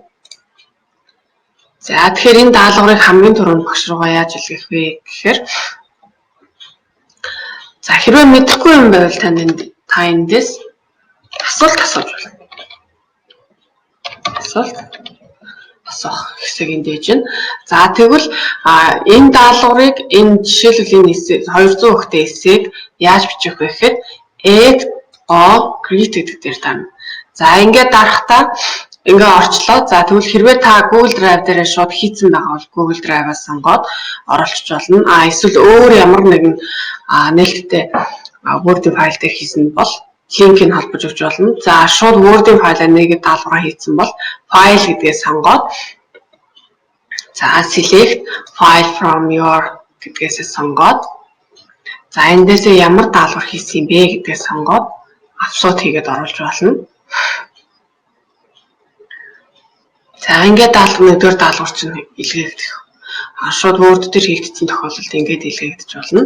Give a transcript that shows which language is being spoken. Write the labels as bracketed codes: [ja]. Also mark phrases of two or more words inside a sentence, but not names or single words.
[mn] За тэгэхээр энэ даалгаврыг хамгийн түрүүнд багш руугаа яаж илгээх вэ гэхээр хэрвээ мэдэхгүй юм байвал та эндээс асуулт асууж болно. Асуулт асуух хэсэг энд ээж байна. За тэгвэл энэ даалгаврыг жишээлбэл энэ 200 өгтэй эсэйг яаж бичих вэ гэхээр [en] add or create [mn] гэдэг дээр тань. За ингээд дарахтаа ингээ орчлоо. За тэгвэл хэрвээ та Google Drive дээр шууд хийцэн байгаа бол Google Drive-аас сонгоод оруулчих болно. Эсвэл өөр ямар нэгэн нээлттэй Word-ийн файл дээр хийсэн бол линкийг холбож өгч болно. За шууд Word-ийн файлаа нэгэд даалгавраа хийцэн бол файл гэдгээ сонгоод [en] select file from your [mn] гэдгээсээ сонгоод эндээсээ ямар даалгавар хийсэн бэ гэдгээ сонгоод аплод хийгээд оруулж болно. За ингээд нэгдүгээр даалгавар чинь илгээгдэх. Шууд Word дээр хийгдсэн тохиолдолд ингээд илгээгдэж болно.